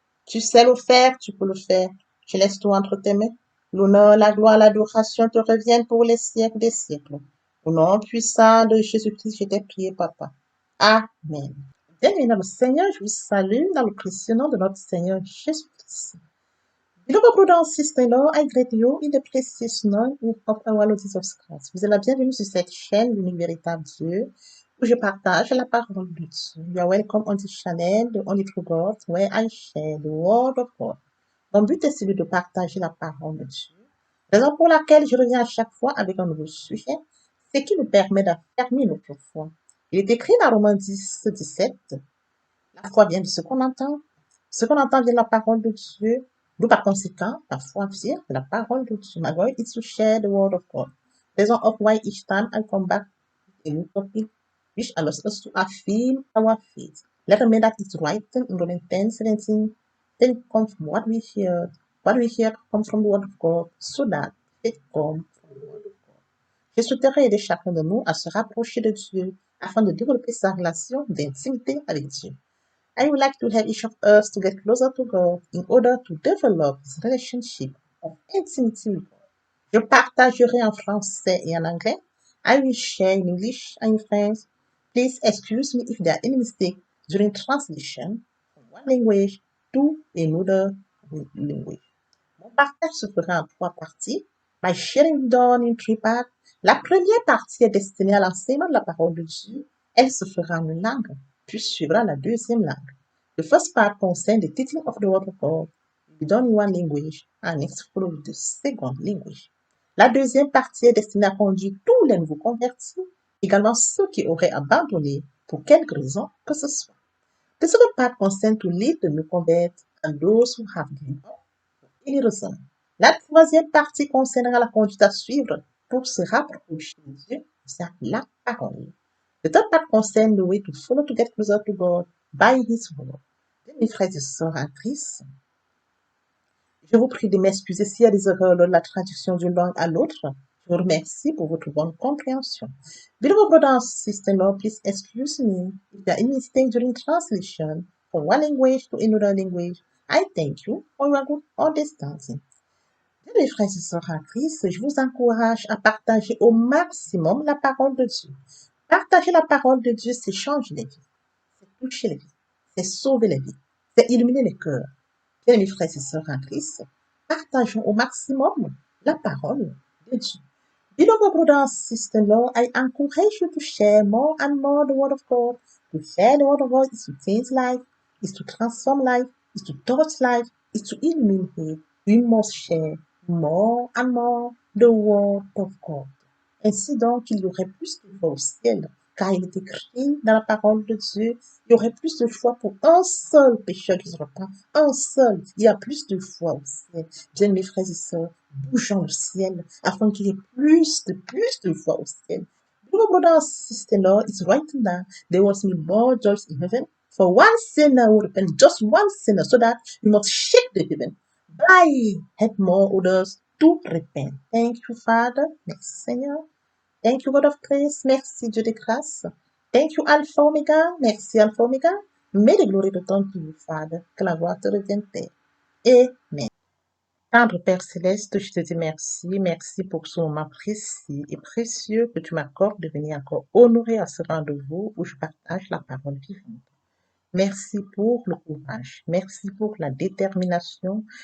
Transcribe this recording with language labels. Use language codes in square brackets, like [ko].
[fr] Tu sais le faire, tu peux le faire. Je laisse tout entre tes mains. L'honneur, la gloire, l'adoration te reviennent pour les siècles des siècles. Au nom puissant de Jésus-Christ, je t'ai prié, Papa. Amen. Bien-aimé le Seigneur, je vous salue dans le précieux nom de notre Seigneur Jésus-Christ. [en] Beloved brothers and sisters, I greet you in the precious name of our Lord Jesus Christ. [fr] Vous êtes la bienvenue sur cette chaîne, l'unique véritable Dieu, où je partage la parole de Dieu. [en] You are welcome on this channel, the only true God, where I share the word of God. [fr] Mon but est celui de partager la parole de Dieu. Raison pour laquelle je reviens à chaque fois avec un nouveau sujet, ce qui nous permet d'affermir notre foi. Il est écrit dans Romains 10, 17, la foi vient de ce qu'on entend. Ce qu'on entend vient de la parole de Dieu. D'où par conséquent, la foi vient de la parole de Dieu. [en] My goal is to share the word of God. Reason of why each time I come back with a new topic, which allows us to affirm our faith. Let us make that it's written in Romans 10, 17. Then it comes from what we hear. What we hear comes from the word of God, so that it comes from the word of God. [fr] Je souhaiterais aider chacun de nous à se rapprocher de Dieu afin de développer sa relation d'intimité avec Dieu. [en] I would like to have each of us to get closer to God in order to develop this relationship of intimacy with God. [fr] Je partagerai en français et en anglais. [en] I will share in English and in French. Please excuse me if there are any mistakes during translation from one language to another language. [fr] Mon partage se fera en 3 parties. [en] My sharing will be done in 3 parts. [fr] La première partie est destinée à l'enseignement de la parole de Dieu. Elle se fera en une langue, puis suivra la deuxième langue. [en] The first part concerns the teaching of the word of God. It will be done in one language and next follow with the second language. [fr] La deuxième partie est destinée à conduire tous les nouveaux convertis, également ceux qui auraient abandonné pour quelque raison que ce soit. [en] The second part concerns to lead the new converts and those who have given up for any reason. [fr] La troisième partie concernera la conduite à suivre pour se rapprocher de Dieu, c'est la parole. [en] The third part concerns the way to follow to get closer to God by His word. [fr] Mes frères et sœurs en Christ, je vous prie de m'excuser s'il y a des erreurs lors de la traduction d'une langue à l'autre. Je vous remercie pour votre bonne compréhension. [en] Beloved brothers and sisters, please excuse me if there are any mistakes during translation from one language to another language. I thank you for your good understanding. [fr] Bien, mes frères et sœurs en Christ, je vous encourage à partager au maximum la parole de Dieu. Partager la parole de Dieu, c'est changer les vies, c'est toucher les vies, c'est sauver les vies, c'est illuminer les cœurs. Bien, mes frères et sœurs en Christ, partageons au maximum la parole de Dieu. [en] Beloved brothers and sisters, I encourage you to share more and more the word of God. To share the word of God is to change life, is to transform life, is to touch life, is to illuminate. We must share more and more the word of God. [fr] Ainsi donc, il y aurait plus de voix au ciel, car il est écrit dans la parole de Dieu, il y aurait plus de foi pour un seul pécheur qui se repent, un seul. Il y a plus de foi au ciel. Bien, mes frères et sœurs, bougeons au ciel, afin qu'il y ait plus de foi au ciel. [en] Beloved brothers and sisters, Lord, it's written that there was more joy in heaven for one sinner would repent, just one sinner, so that we must shake the heaven by help more others to repent. Thank you, Father. [fr] Merci, Seigneur. [en] Thank you, God of grace. [fr] Merci, Dieu de grâce. [en] Thank you, Alpha Omega. [fr] Merci, Alpha Omega. [en] May the glory return to you, Father. [fr] Que la gloire te revienne, Père. Amen. Tendre Père Céleste, je te dis merci. Merci pour ce moment précis et précieux que tu m'accordes de venir encore honorer à ce rendez-vous où je partage la parole vivante. Merci pour le courage. Merci pour la détermination.